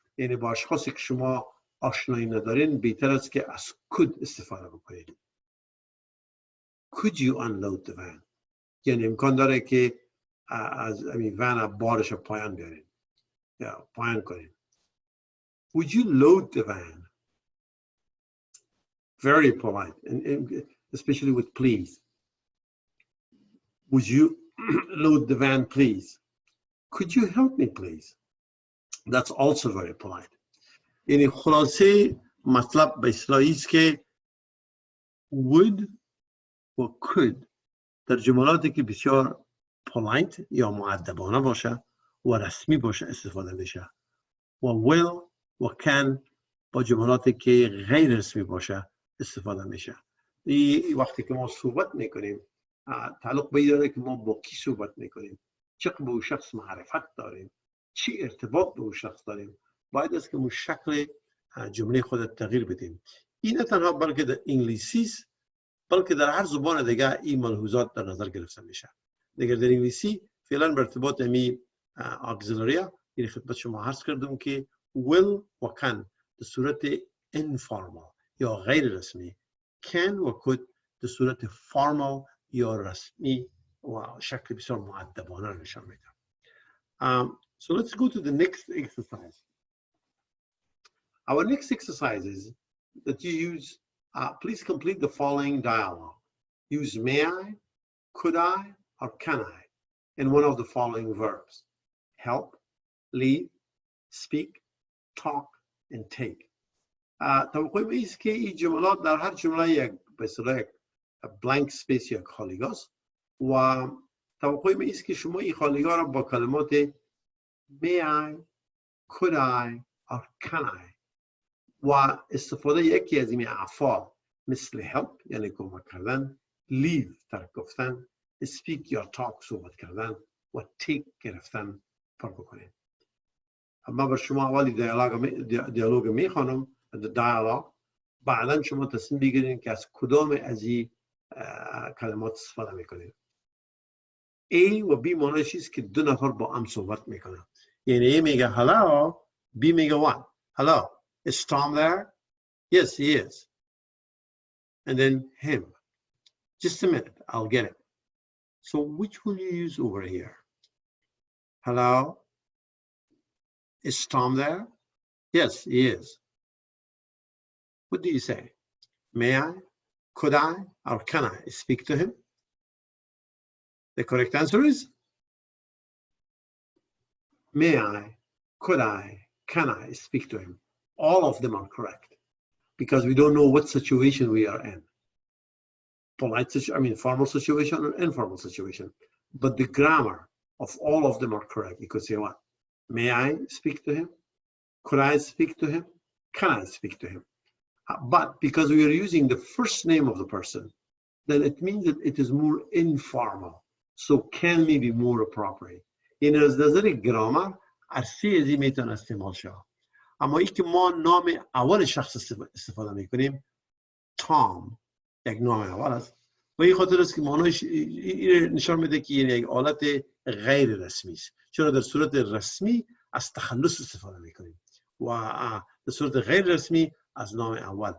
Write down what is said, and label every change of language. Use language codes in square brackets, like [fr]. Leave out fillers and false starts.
[fa] یعنی با اشخاصی که شما آشنایی ندارین بهتر است که از could استفاده بکنید. [en] Could you unload the van؟ [fa] یعنی امکان داره که از این van بارش پایان بیارین یا پایان کنین. [en] Would you load the van? Very polite, and especially with please. Would you load the van, please? Could you help me, please? That's also very polite. [fa] یعنی خلاصه مطلب به اصطلاحی است که would و could در جملاتی که بسیار polite یا مؤدبانه باشه و رسمی باشه استفاده میشه و will و can با جملاتی که غیر رسمی باشه استفاده میشه. این وقتی که ما صحبت میکنیم تعلق به داره که ما با کی صحبت میکنیم، چقدر به اون شخص معرفت داریم، چی ارتباط به اون شخص داریم، باید است که اون شکل جمله خود تغییر بدیم. این نه تنها بلکه در انگلیسی است بلکه در هر زبان دیگه این ملحوظات در نظر گرفته میشه. دیگر در انگلیسی فعلا به ارتباط می اگزیلریا این خدمت شما عرض کردم که will و can به صورت informal یا غیر رسمی، can و could به صورت formal یا رسمی و شکل بسیار مؤدبانه نشان میده. [en] So let's go to the next exercise. Our next exercise is that you use, please complete the following dialogue. Use may I, could I, or can I in one of the following verbs. Help, lead, speak, talk, and take. [fa] توقع ایست که این جملات در هر جمله یک به اصطلاح blank space یک خالیگاه است و توقع ایست که شما این خالیگاه را با کلمات may I, could I, or can I و استفاده یکی از این افعال مثل help یعنی کمک کردن، leave ترک گفتن، speak یا talk صحبت کردن و take گرفتن پر بکنید. اما بر شما اولی دیالوگ میخوانم [en] the dialogue، [fa] بعدا شما تصمیم بگیرید که از کدام از این کلمات استفاده میکنید. A و B معنیش چیست که دو نفر با هم صحبت میکنن. یعنی A میگه [en] hello، [fa] B میگه [en] what؟ Hello, is Tom there? Yes, he is. And then him. Just a minute, I'll get it. So which will you use over here? Hello, is Tom there? Yes, he is. What do you say? May I, could I, or can I speak to him? The correct answer is may I, could I, can I speak to him? All of them are correct because we don't know what situation we are in. Polite situation, I mean formal situation or informal situation. But the grammar of all of them are correct. You could say what? May I speak to him? Could I speak to him? Can I speak to him? But because we are using the first name of the person, then it means that it is more informal. So can may be more appropriate. [fa] این از نظر گرامر عرصه ازی میتونه استعمال شد. اما ای که ما نام اول شخص استفاده میکنیم تام یک نام اول است و این خاطر است که معنیش نشان میده که این یک حالت غیر رسمی است، چرا در صورت رسمی از تخلص استفاده میکنیم و در صورت غیر رسمی از نام اول.